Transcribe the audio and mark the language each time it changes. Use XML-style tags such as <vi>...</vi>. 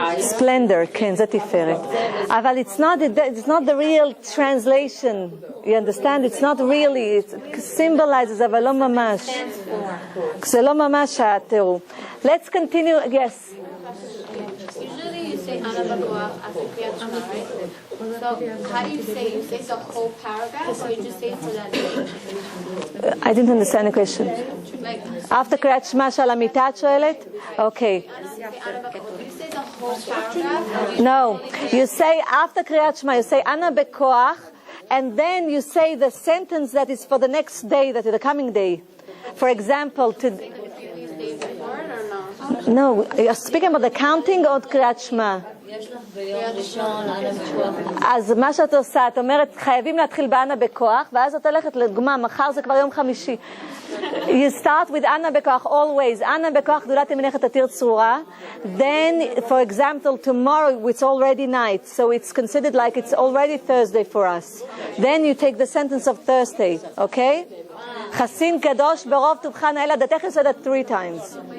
<en>Splendor,</en> <he>כן, זה תפארת. אבל</he> <en>it's not the real translation. You understand? It's not really. It symbolizes,</en> <he>אבל לא ממש. זה לא ממש התיאור.</he> <en>Let's continue, yes. Usually you say Ana Bakoach after Kriyat Shema, right? So how do you say? You say the whole paragraph, or you just say for that day? I didn't understand the question. Like, After</en> <he>קריאת שמע שעל המיטה את שואלת?</he> <en>Okay. do you say the whole paragraph? Or No, you say after קריאת שמע, you say אנא בכוח, and then you say the sentence that is for the next day, that is the coming day. For example, to... the previous day before it or no? No, you're speaking about the counting or קריאת שמע?</en> <he>אז מה שאת עושה, את אומרת, חייבים להתחיל באנה בכוח, ואז את הולכת לדוגמה, מחר זה כבר יום חמישי.</he> <en>You start with אנה בכוח always.</en> <he>אנה בכוח גדולת ימינך תתיר צרורה.</he> <en>Then, for example, tomorrow it's already night, so it's considered like it's already Thursday for us. Then you take the sentence of Thursday, okay?</en> <he>חסין קדוש ברוב טובך נאל עדתך,</he> <en>you say that 3 times.</en>